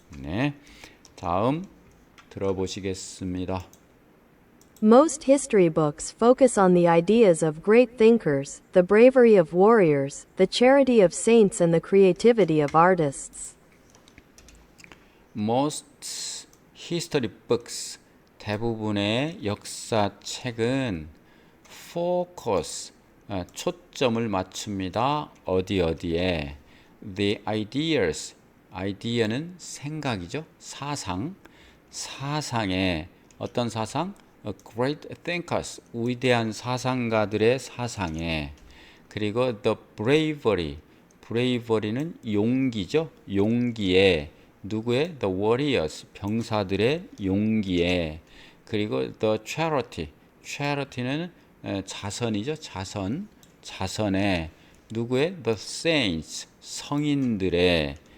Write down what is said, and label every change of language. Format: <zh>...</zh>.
<ko>네, 다음 들어보시겠습니다.</ko> <en>Most history books focus on the ideas of great thinkers, the bravery of warriors, the charity of saints, and the creativity of artists. Most history books,</en> <ko>대부분의 역사책은 focus, 초점을 맞춥니다. 어디에?</ko> <en>The ideas,</en> <ko>아이디어는 생각이죠. 사상에 어떤 사상?</ko> <en>Great thinkers,</en> <ko>위대한 사상가들의 사상에. 그리고</ko> <en>the bravery</en> <ko>는 용기죠. 용기에. 누구의?</ko> <en>The warriors,</en> <ko>병사들의 용기에. 그리고</ko> <en>the charity</en> <ko>는 자선이죠. 자선에. 누구의?</ko> <en>The saints,</en> <ko>성인들의.</ko>